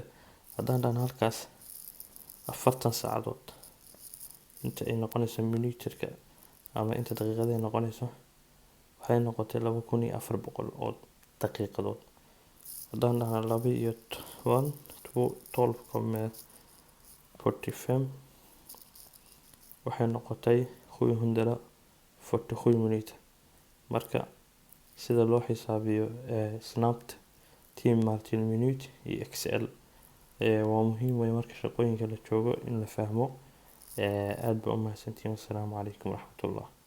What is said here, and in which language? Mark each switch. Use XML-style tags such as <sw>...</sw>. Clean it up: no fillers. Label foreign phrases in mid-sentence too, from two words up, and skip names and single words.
<so>Haddaan dhan halkaas 40 saacadood inta ay noqonayso minuterka ama inta daqiiqada ay noqonayso waxay noqotay 2,400 oo daqiiqadood. Haddaan dhahan 12,45 waxay noqotay 747 minuter. Marka sida loo xisaabiyo</so> <sv>snabbt timmar till minut i Excel</sv> <so>waa muhiim weyn marka shaqooyinka la joogo in la fahmo. Aad baa u mahadsantihiin.</so> <ar>السلام عليكم ورحمة الله.</ar>